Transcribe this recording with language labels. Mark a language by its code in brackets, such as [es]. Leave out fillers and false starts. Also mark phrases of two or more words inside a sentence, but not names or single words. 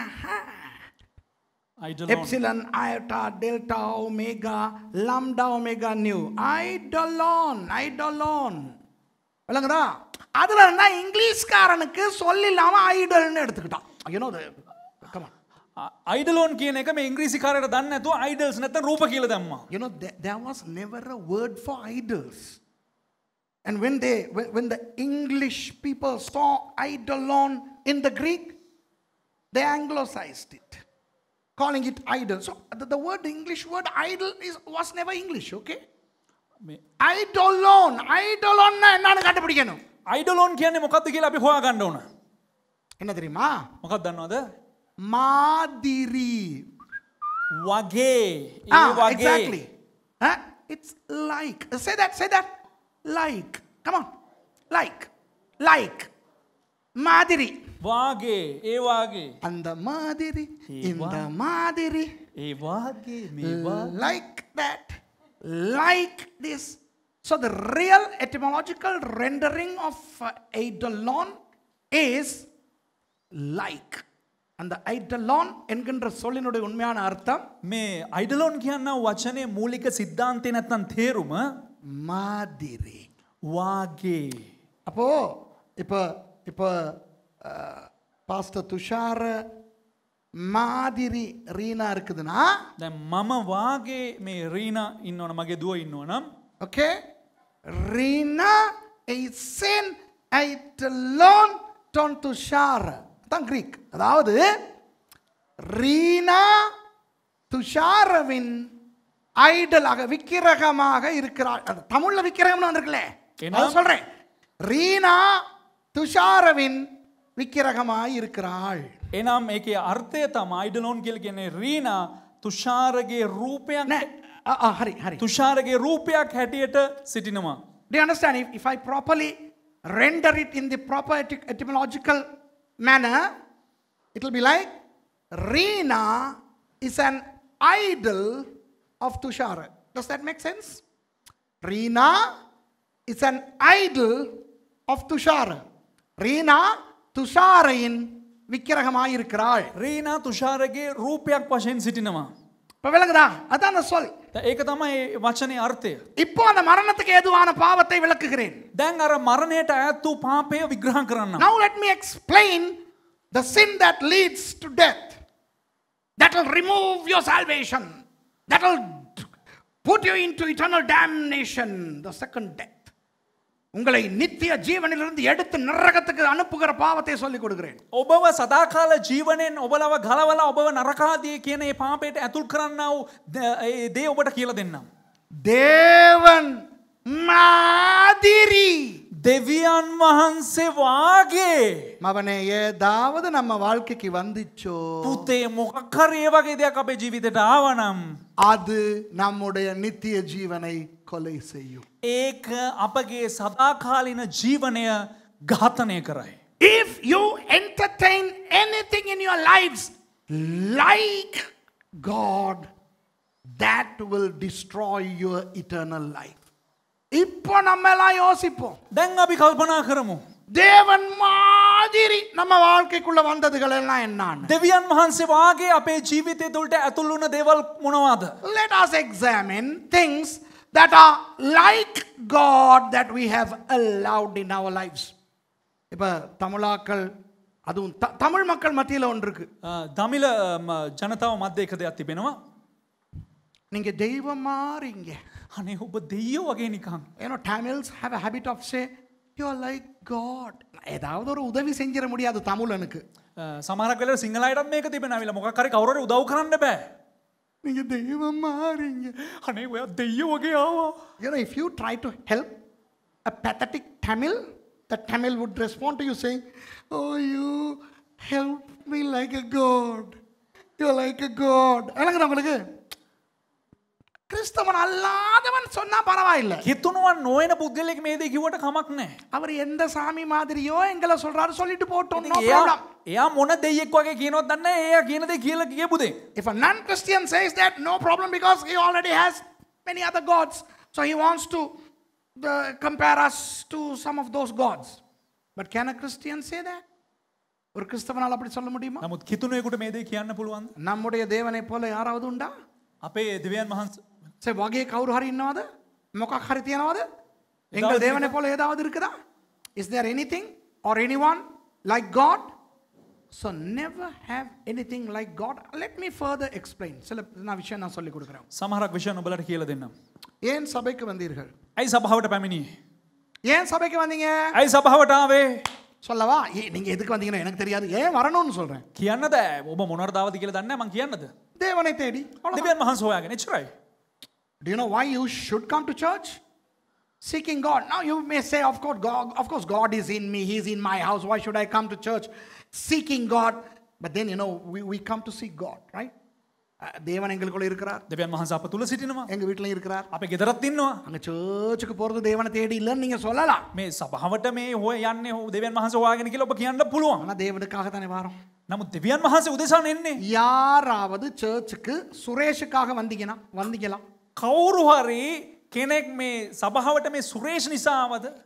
[el] Epsilon iota delta omega lambda omega nu. Eidolon. [ta] விளங்குதா? அதுல என்ன இங்கிலீஷ்காரனுக்கு சொல்லில்லாம ஐடல்னு எடுத்துக்கிட்டான். [en] You know the come on. [si] Eidolon කියන එක මේ ඉංග්‍රීසි කාරයට දන්නේ නැතුව idols නැත්නම් රූප කියලා දැම්මා. [en] You know there was never a word for idols. And when the English people saw eidolon in the Greek, they anglicized it, calling it idol. So the word, the English word idol was never English, okay? [ta] Eidolon என்னன்னு கண்டுபிடிக்கணும். [si] Eidolon කියන්නේ මොකක්ද කියලා අපි හොයාගන්න ඕන. [ta] என்ன தெரியுமா? [si] මොකක්ද දන්නවද? [ta] மாதிரி. [si] වගේ. ඒ වගේ. [en] Exactly. It's like. Say that. Like. Come on. Like. [ta] மாதிரி. [si] වාගේ. ඒ වාගේ. [ta] அந்த மாதிரி. இந்த மாதிரி. [si] ඒ වාගේ. මේ වාගේ. [en] Like that. Like this. So the real etymological rendering of eidolon is like. [ta] அந்த eidolon என்கின்ற சொல்லினுடைய உண்மையான அர்த்தம் [si] මේ eidolon කියන වචනේ මූලික සිද්ධාන්තේ නැත්නම් තේරුම [ta] மாதிரி. [si] වාගේ. [ta] அப்போ இப்போ பாஸ்டர் துஷார் மாதிரி ரீனா இருக்குதுன்னா [si] දැන් මම වාගේ මේ රීනා ඉන්නවනම් මගේ දුව ඉන්නවනම් [ta] ஓகே ரீனா [en] is in [el] eidolon ton [ta] tushar தான் கிரீக். அதாவது ரீனா துஷாரவின் ஐடலாக விக்கிரகமாக இருக்கிறாள். தமிழ்ல விக்கிரகம்னு வந்திருக்குல்ல, நான் சொல்றேன் ரீனா துஷாரவின் விக்கிரகமாய் இருக்கிறாள். [si] එනම් ඒකේ අර්ථය තමයි eidolon කියලා කියන්නේ රීනා තුෂාරගේ රූපයක් හරි තුෂාරගේ රූපයක් හැටියට සිටිනවා. [en] Do you understand? If I properly render it in the proper etymological manner, it will be like Reena is an idol of Tushara. Does that make sense? Reena is an idol of Tushara. [ta] Reena Tusharain விக்கிரகமாய் இருக்கிறாள். [si] රීනා තුෂාරගේ රූපයක් වශයෙන් සිටිනවා. [ta] இப்ப விளங்குதா? அதான் அந்த சொல். [si] ඒක තමයි වචනේ අර්ථය. [ta] இப்போ அந்த மரணத்துக்கு ஏதுவான பாவத்தை விளக்குகிறேன். [si] දැන් අර මරණයට ඈත් වූ පාපය විග්‍රහ කරන්න. [en] Now let me explain the sin that leads to death. That will remove your salvation. That will put you into eternal damnation, the second death. [ta] உங்களை நித்திய ஜீவனிலிருந்து எடுத்து நரகத்துக்கு அனுப்புகிற பாவத்தை சொல்லிக் கொடுக்கிறேன். [si] ඔබව සදාකාල ජීවණයෙන් ඔබලව ගලවලා ඔබව නරකාදී කියන ඒ පාපයට ඇතුල් කරන්නා වූ දේ ඔබට කියලා දෙන්නම්. [ta] தேவன் மாதிரி [si] දෙවියන් වහන්සේ වාගේ [ta] மவனே ஏதாவது நம்ம வாழ்க்கைக்கு வந்துச்சோ [si] පුතේ මොකක් හරි ඒ වගේ දෙයක් අපේ ජීවිතේට ආවනම් [ta] அது நம்முடைய நித்திய ஜீவனை கொலை செய்யும். [si] ඒක අපගේ සදාකාලින ජීවනය ඝාතනය කරයි. [en] If you entertain anything in your lives like God, that will destroy your eternal life. [ta] இப்போ நம்ம எல்லாம் யோசிப்போம். [si] දැන් අපි කල්පනා කරමු. [ta] தேவன் மாதிரி நம்ம வாழ்க்கைக்குள்ள வந்ததுகள் எல்லாம் என்னன்னு. [si] දෙවියන් වහන්සේ වාගේ අපේ ජීවිතය තුළට ඇතුල් වුණ දේවල් මොනවාද? [en] Let us examine things that are like God that we have allowed in our lives. [ta] இப்ப தமிழாக்கள் அதுவும் தமிழ் மக்கள் மத்தியில ஒன்று இருக்கு. [si] දමිළ ජනතාව මැද එක දෙයක් තිබෙනවා. [ta] நீங்க தெய்வம் மாறீங்க. [si] අනේ ඔබ දෙයියෝ වගේ නිකන්. [en] You know, Tamils have a habit of say, you are like God. [ta] ஏதாவது ஒரு உதவி செஞ்சிட முடியாது தமிழனுக்கு. [si] සමහරක් වෙලාවට සිංහල අයටත් මේක තිබෙනවා. අවිල මොකක් හරි කවුරු හරි උදව් කරන්න බෑ. [ta] நீங்க தெய்வம் மாறீங்க. [si] අනේ ඔයා දෙයියෝ වගේ ආවා. [en] You know, if you try to help a pathetic Tamil, the Tamil would respond to you saying, oh, you help me like a God. You are like a God. [ta] விளங்குதா உங்களுக்கு? கிறிஸ்தவன் அல்லாதவன் சொன்னா பரவாயில்லை. [si] හිතුණුවන් නොවන පුද්ගලෙක් මේ දේ කිව්වට කමක් නැහැ. [ta] அவர் எந்த சாமி மாதிரியோ எங்களை சொல்றாரு சொல்லிட்டு போட்டோம். [en] No [si] එයා [en] problem. [si] එයා මොන දෙයියෙක් වගේ කියනවත් දන්නේ නැහැ. එයා කියන දේ කියලා කියපු දේ. [en] If a non-Christian says that, no problem, because he already has many other gods. So he wants to compare us to some of those gods. But can a Christian say that? [ta] ஒரு கிறிஸ்தவனால் அப்படி சொல்ல முடியுமா? [si] නමුත් කිතුණුවෙකුට මේ දේ කියන්න පුළුවන්ද? [ta] நம்முடைய தேவனை போல யாராவது உண்டா? [si] අපේ දෙවියන් වහන්සේ හරි, වගේ කවුරු හරි ඉන්නවාද මොකක් හරි තියනවාද? [ta] எங்கள் தேவனை போல ஏதாவது இருக்குதா? [en] Is there anything or anyone like God? So never have anything like God. Let me further explain. [ta] சில விஷயம் நான் சொல்லி கொடுக்கிறேன். [si] සමහරක් විෂයන් ඔබලට කියලා දෙන්නම්. [ta] ஏன் சபைக்கு வந்தீர்கள்? [si] ඇයි සභාවට පැමිණියේ? [ta] ஏன் சபைக்கு வந்தீங்க? [si] ඇයි සභාවට ආවේ? [ta] சொல்லவா? நீங்க எதுக்கு வந்தீங்கன்னு எனக்கு தெரியாது. ஏன் வரணும்னு சொல்றேன். [si] කියන්නද? ඔබ මොනවද දාවද කියලා දන්නේ නැහැ. මං කියන්නද? [ta] தேவனை தேடி. [si] දෙවියන් වහන්සේ හොයාගෙන එච්චරයි. [en] Do you know why you should come to church? Seeking God. Now you may say, of course God is in me. He is in my house. Why should I come to church? Seeking God. But then, you know, we come to seek God, right? [ta] தேவன் எங்களுக்குள்ள இருக்கிறார். [si] දෙවියන් වහන්සේ අප තුල සිටිනවා. [ta] எங்க வீட்லயும் இருக்கிறார். [si] අපේ ගෙදරත් ඉන්නවා. [ta] அங்க சர்ச்சுக்கு போறது தேவனை தேடி இல்லன்னு நீங்க சொல்லலாம். [si] මේ සභාවට මේ යන්නේ දෙවියන් වහන්සේ හොයාගෙන කියලා ඔබ කියන්න පුළුවන්. [ta] ஆனா தேவனுக்காக தானே வரோம். [si] නමුත් දෙවියන් වහන්සේ උදෙසා නෙන්නේ. [ta] யாராவது சர்ச்சுக்கு சுரேஷுக்காக வந்தீங்களா? [si] කවුරු හරි කෙනෙක් මේ සභාවට මේ සුරේෂ් නිසා ආවද?